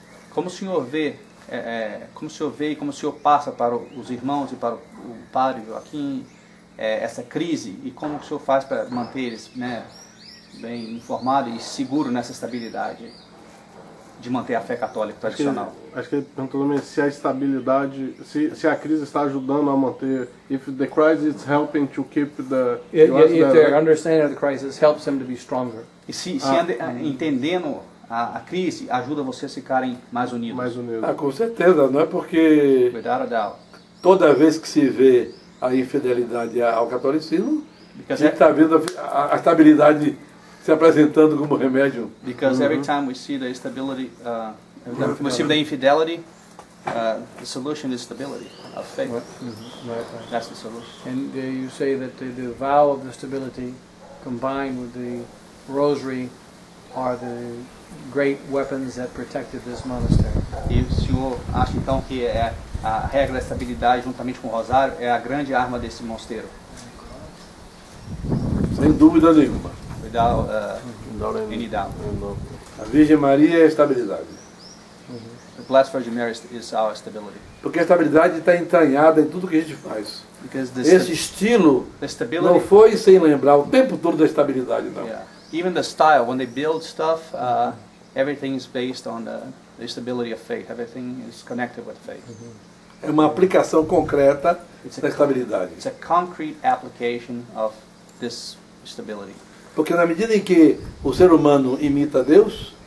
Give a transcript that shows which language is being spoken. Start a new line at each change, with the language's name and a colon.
Portuguese: Como o senhor vê, como o senhor vê e como o senhor passa para os irmãos e para o padre Joaquim essa crise e como o senhor faz para manter eles, né, bem informados e seguros nessa estabilidade de manter a fé católica tradicional? Acho que ele perguntou também se a estabilidade, se a crise está ajudando a manter,
English: if the crisis is helping to keep the... If their understanding of the crisis helps them to be stronger.
Portuguese: E se entendendo a crise ajuda vocês a ficarem mais unidos. Mais unidos. Ah, com certeza, não é porque
English: Without a doubt.
Portuguese: toda vez que se vê a infidelidade ao catolicismo, a
English: Because
Portuguese: gente está vendo a estabilidade se apresentando como remédio.
English: Because every time we see the instability, we see the infidelity, the solution is stability of faith. Right. That's the solution. And you say that the vow of the stability combined with the rosary are the great weapons that protected this monastery.
Portuguese: E o senhor acha então que a regra da estabilidade juntamente com o rosário é a grande arma desse mosteiro? Sem dúvida nenhuma.
English: Without any doubt.
Portuguese: A Virgem Maria é a estabilidade.
English: The Blessed Virgin Mary is our stability.
Portuguese: Porque a estabilidade está entranhada em tudo que a gente faz.
English: Because
Portuguese: Esse estilo
English: the
Portuguese: não
English: stability,
Portuguese: foi sem lembrar o tempo todo da estabilidade, não.
English: yeah, even the style, when they build stuff, everything is based on the stability of faith. Everything is connected with faith.
Portuguese: É uma aplicação concreta da estabilidade.
English: It's a concrete application of this stability.
Portuguese: Porque na medida em que o ser humano imita Deus,